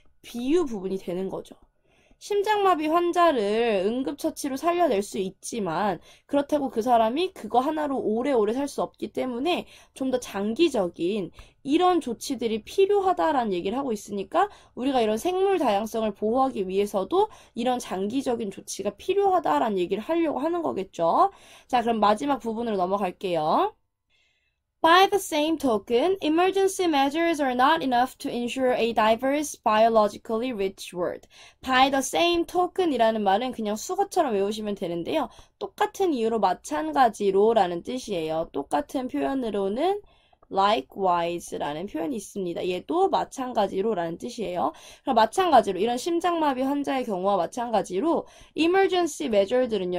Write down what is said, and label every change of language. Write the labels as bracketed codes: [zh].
[ko] 비유 부분이 되는 거죠. 심장마비 환자를 응급처치로 살려낼 수 있지만 그렇다고 그 사람이 그거 하나로 오래오래 살 수 없기 때문에 좀 더 장기적인 이런 조치들이 필요하다라는 얘기를 하고 있으니까 우리가 이런 생물 다양성을 보호하기 위해서도 이런 장기적인 조치가 필요하다라는 얘기를 하려고 하는 거겠죠. 자, 그럼 마지막 부분으로 넘어갈게요. [en] By the same token, emergency measures are not enough to ensure a diverse, biologically rich world. [ko] By the same token 이라는 말은 그냥 수거처럼 외우시면 되는데요. 똑같은 이유로 마찬가지로 라는 뜻이에요. 똑같은 표현으로는 likewise 라는 표현이 있습니다. 얘도 마찬가지로 라는 뜻이에요. 그럼 마찬가지로 이런 심장마비 환자의 경우와 마찬가지로 emergency measure들은요.